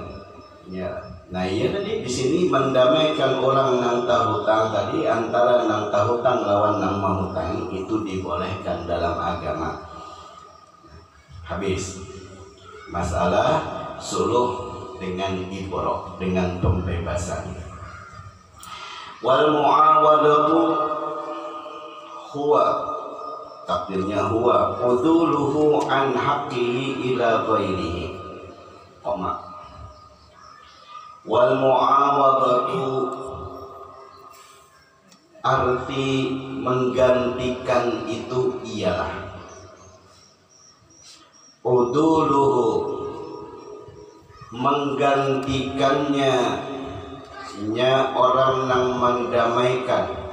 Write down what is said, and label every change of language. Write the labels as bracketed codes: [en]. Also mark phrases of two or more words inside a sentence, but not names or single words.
[bjn] Ya, nah iya tadi di sini mendamaikan orang nang tahutang tadi antara nang tahutang lawan nang mahutang itu dibolehkan dalam agama. Habis masalah suluh dengan ibrah, dengan pembebasan. [ar] والمعاوضة هو takdirnya هو عدوله عن حقه إلى غيره. والمعاوضة [bjn] arti menggantikan itu ialah uduluhu menggantikannya orang yang mendamaikan